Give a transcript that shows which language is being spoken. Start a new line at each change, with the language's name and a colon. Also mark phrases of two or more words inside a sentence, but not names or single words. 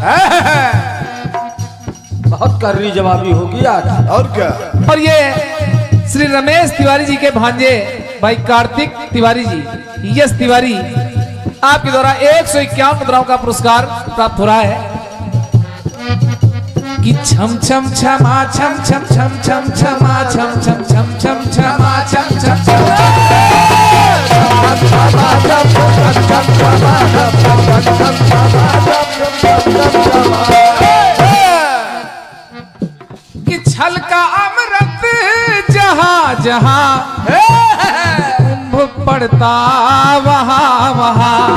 Hindi: बहुत करनी जवाबी होगी आज। और क्या, और ये श्री रमेश तिवारी जी के भांजे भाई कार्तिक तिवारी जी, यश तिवारी, आपके द्वारा 151 मुद्राओं का पुरस्कार प्राप्त हो रहा है। कि छम छम छमा छम छम छम छम छमा छम छम छम छम छमा छम छम कि छल का अमृत जहां जहां कुंभ पड़ता वहां वहां।